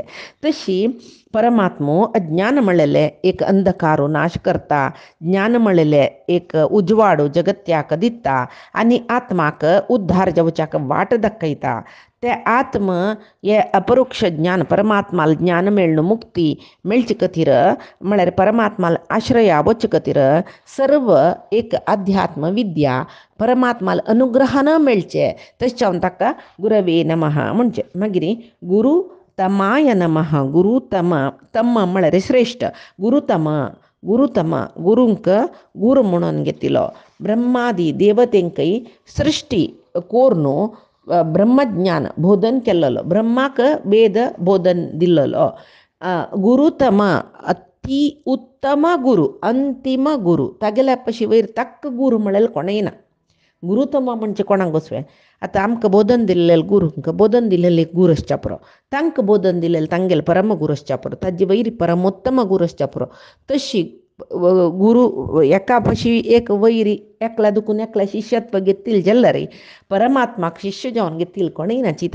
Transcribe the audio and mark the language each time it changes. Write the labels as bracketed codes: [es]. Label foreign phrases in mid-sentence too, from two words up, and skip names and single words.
[kok] तशी परमात्मो अज्ञान म्हणलेले एक अंधकारो नाश करता, ज्ञान म्हणलेले एक उजवाडो जगत्याक दिता आनी आत्माक उद्धार जावच्याक वाट दाखयता. ते आत्म हे अपरोक्ष ज्ञान परमात्माला ज्ञान मेळणं मुक्ती मेळचे खातीर म्हळ्यार परमात्माला आश्रया वचे खातीर सर्व एक अध्यात्म विद्या परमात्माला अनुग्रहान मेळचे. तशें ताका [sa] गुरवे नमः [kok] म्हणचे. मागीर [sa] गुरु तमाय नमः. [kok] गुरु तम म्हळ्यार श्रेष्ठ. गुरुतम गुरूंक गुरू म्हणून घेतिलो. ब्रह्मादी देवतेंकय सृष्टी कोरनू ब्रह्मज्ञान बोधन केल्लो. ब्रह्माक वेद बोधन दिल्लो. गुरुतम अति उत्तम गुरु अंतिम गुरु तागेल्या पशी वयर तक्क गुरू म्हळ्यार कोणेय ना. गुरुतम म्हणजे कोणाक बसवे. आतां आमकां बोधन दिल्लें गुरूंक बोधन दिलेले गुरू आसच्या पुरो. तांकां बोधन दिलेले तांगेले परम गुरू आसच्या पुरो. ताजे वयर परमोत्तम गुरू आसच्या पुरो. तशी गुरू एका पशी एक वैरी एकला दुखून एकला शिष्यत्व घेतील जाल्यार परमात्माक शिष्य जावन घेतील कोणेय नाची.